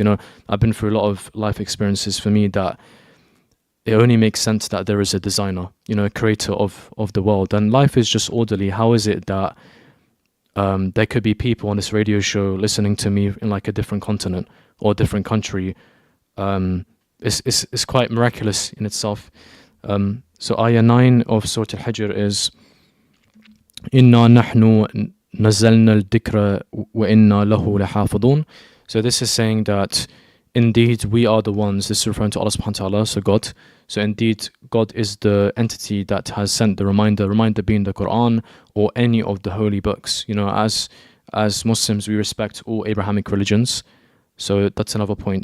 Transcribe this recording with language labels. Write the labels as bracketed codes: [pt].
[en] I've been through a lot of life experiences for me that it only makes sense that there is a designer, a creator of the world, and life is just orderly. How is it that there could be people on this radio show listening to me in like a different continent or a different country? It's quite miraculous in itself. So ayah 9 of Surah Al-Hijr is [ar] إِنَّا نَحْنُ نَزَّلْنَا الذِّكْرَ وَإِنَّا لَهُ لَحَافِظُونَ. [en] So this is saying that indeed we are the ones, this is referring to Allah subhanahu wa ta'ala, so God. So indeed God is the entity that has sent the reminder being the Quran or any of the holy books. As Muslims, we respect all Abrahamic religions. So that's another point.